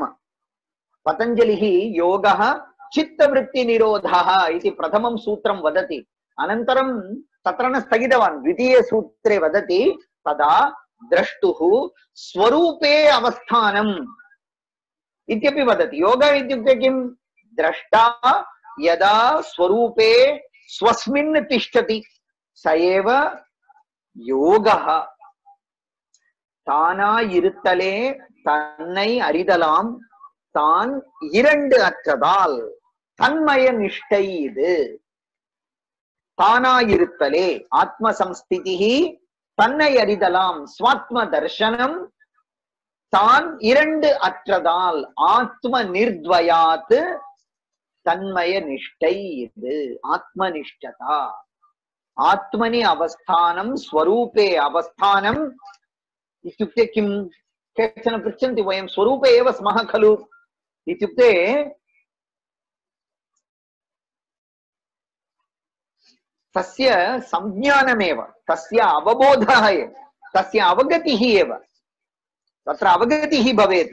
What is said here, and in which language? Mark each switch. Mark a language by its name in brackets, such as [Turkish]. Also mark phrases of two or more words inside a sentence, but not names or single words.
[Sanskrit] पतञ्जलिः योगः चित्तवृत्तिनिरोधः इति प्रथमं सूत्रं वदति, अनन्तरं तत्र न स्थगितवान्, द्वितीये सूत्रे वदति तदा द्रष्टुः स्वरूपे अवस्थानम् इत्यपि वदति। योग इत्युक्ते किं? द्रष्टा यदा स्वरूपे स्वस्मिन् तिष्ठति स एव योगः। [Tamil] தானா இருத்தலே தன்னை அறிதலாம் தான் இரண்டு அற்றதால் தன்மய நிஷ்டை இது. தானா இருத்தலே [Sanskrit] आत्म संस्थिति, [Tamil] தன்னை அறிதலாம் [Sanskrit] स्वात्म दर्शनम्, [Tamil] தான் இரண்டு அற்றதால் [Sanskrit] आत्म निर्द्वयात् [Tamil] தன்மய நிஷ்டை இது. [Sanskrit] आत्मनिष्ठता, आत्मनि अवस्थानं स्वरूपे अवस्थानम् इत्युक्ते किं? केचन पृच्छन्ति वयं स्वरूपे एव स्मः खलु इत्युक्ते तस्य संज्ञानमेव, तस्य अवबोधः एव, तस्य अवगतिः एव, तत्र अवगतिः भवेत्।